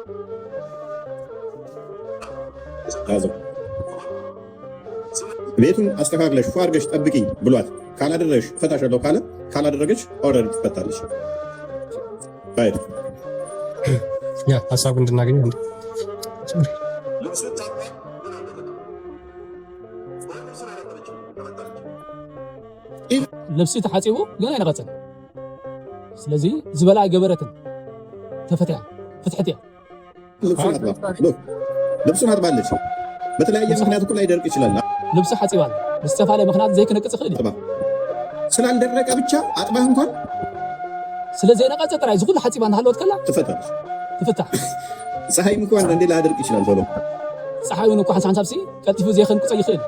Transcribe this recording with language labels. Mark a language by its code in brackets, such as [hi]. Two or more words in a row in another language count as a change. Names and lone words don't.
[am] ቤቱን አስተካክለሽ ፏርገሽ ጠብቂ ብሏት ካላደረግሽ ፈታሻለሁ ካለ ካላደረገች ኦርደር ትፈታለች ባይ ያ ሐሳቡ እንድናገኝ እንዴ [ti] ልብሲ ተሓፂቡ ግን ኣይነቐፅን ስለዚ ዝበላ ገበረትን ተፈትያ ፍትሕትያ [am] ልብሱን አጥባለች በተለያየ ምክንያት እኮ ላይደርቅ ይችላል [ti] ልብሲ ሓፂባል ብዝተፈላለየ ምክንያት ዘይክነቅፅ ይኽእል እዩ [am] ስላልደረቀ ብቻ አጥባህ እንኳን [ti] ስለዘይነቐፀ ጥራይ ዝኩሉ ሓፂባ እናሃለወት ከላ [am] ትፈታለች [ti] ትፍታሕ [am] ፀሐይም እኮ አንዳንዴ ላያደርቅ ይችላል ቶሎ [ti] ፀሓዩን እኮ ሓንሳብሲ ቀልጢፉ ዘይክንቅፆ ይኽእል